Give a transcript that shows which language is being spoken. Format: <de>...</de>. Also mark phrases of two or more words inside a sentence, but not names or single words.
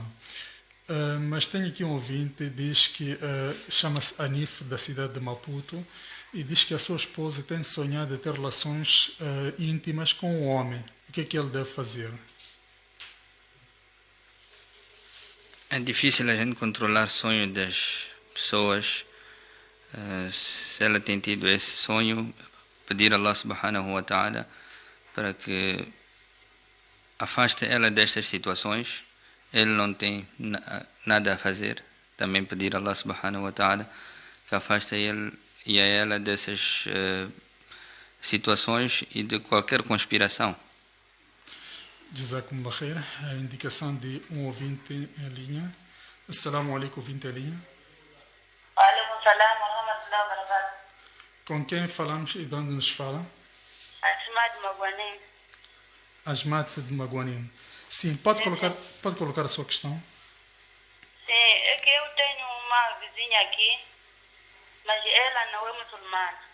<pt>Mas tenho aqui um ouvinte, diz que chama-se Anif, da cidade de Maputo, e diz que a sua esposa tem sonhado em ter relações íntimas com um homem. O que é que ele deve fazer? É difícil a gente controlar o sonho das pessoas. Se ela tem tido esse sonho, pedir a Allah</pt> <ar>سبحانه وتعالى</ar> <pt>para que afaste ela destas situações. Ele não tem nada a fazer. Também pedir a Allah</pt> <ar>سبحانه وتعالى</ar> <pt>que afaste ele e a ela dessas situações e de qualquer conspiração.</pt> <ar>جزاكم الله خير.</ar> <pt>A indicação de um ouvinte em linha.</pt> <ar>السلام عليكم,</ar> <pt>ouvinte em linha.</pt> <ar>عليكم السلام ورحمة الله وبركاته.</ar> <pt>Com quem falamos e de onde nos fala? Asmat de Maguanim. Asmat de Maguanim. Sim, pode colocar a sua questão. Sim, é que eu tenho uma vizinha aqui, mas ela não é muçulmana.</pt>